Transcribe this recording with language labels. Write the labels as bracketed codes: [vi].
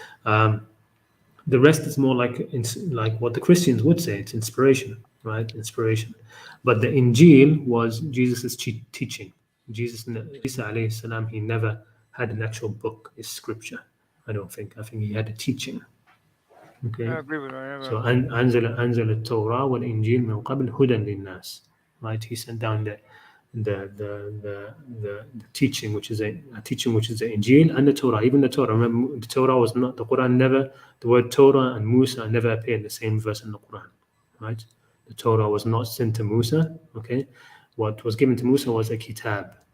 [en] The rest is more like what the Christians would say. It's inspiration, right? Inspiration. But the Injil was Jesus' teaching. Jesus, Isa alayhi salam, he never had an actual book, is scripture. I don't think. I think he had a teaching. Okay. I agree with that. So [ar] أنزل التوراة والإنجيل من قبل هدى للناس. [en] Right. He sent down the teaching, which is a teaching which is the Injil and the Torah. Even the Torah. Remember, the Torah was not the Quran. Never the word Torah and Musa never appear in the same verse in the Quran. Right. The Torah was not sent to Musa. Okay, what was given to Musa was a kitab.